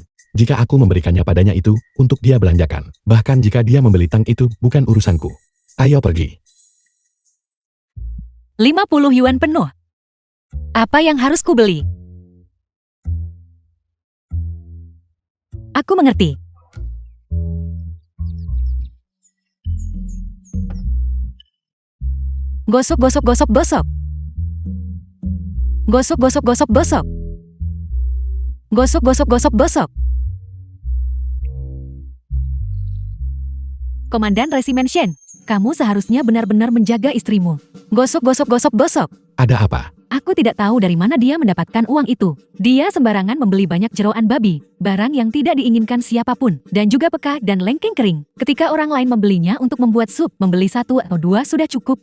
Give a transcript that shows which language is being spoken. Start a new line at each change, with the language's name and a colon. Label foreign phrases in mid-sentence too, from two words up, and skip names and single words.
Indonesian: Jika aku memberikannya padanya itu, untuk dia belanjakan. Bahkan jika dia membeli tang itu, bukan urusanku. Ayo pergi. 50 yuan penuh. Apa yang harus kubeli? Aku mengerti. Gosok, gosok, gosok, gosok. Gosok, gosok, gosok, gosok. Gosok, gosok, gosok, gosok. Komandan Resimen Shen, kamu seharusnya benar-benar menjaga istrimu. Gosok, gosok, gosok, gosok. Ada apa? Aku tidak tahu dari mana dia mendapatkan uang itu. Dia sembarangan membeli banyak jeroan babi, barang yang tidak diinginkan siapapun, dan juga peka dan lengkeng kering. Ketika orang lain membelinya untuk membuat sup, membeli 1 atau 2 sudah cukup.